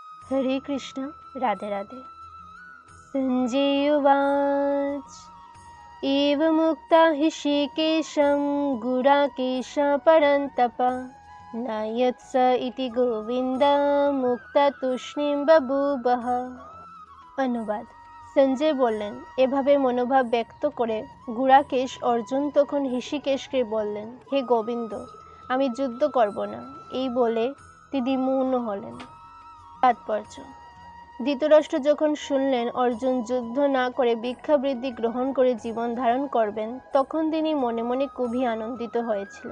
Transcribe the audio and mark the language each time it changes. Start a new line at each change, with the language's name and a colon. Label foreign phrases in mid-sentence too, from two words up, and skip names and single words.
Sanskrit: हरे कृष्ण राधे राधे। संजय उवाच एवमुक्ता ऋषिकेशं गुडाकेश परन्तप न यत्स इति गोविन्द मुक्ता तूष्णीं बभूवः।
Bangla: অনুবাদ। সঞ্জয় বললেন, এভাবে মনোভাব ব্যক্ত করে গুড়াকেশ অর্জুন তখন ঋষিকেশকে বললেন, হে গোবিন্দ, আমি যুদ্ধ করব না। এই বলে তিনি মৌন হলেন। তাৎপর্য: ধৃতরাষ্ট্র যখন শুনলেন অর্জুন যুদ্ধ না করে ভিক্ষাবৃত্তি গ্রহণ করে জীবন ধারণ করবেন, তখন তিনি মনে মনে খুবই আনন্দিত হয়েছিলেন।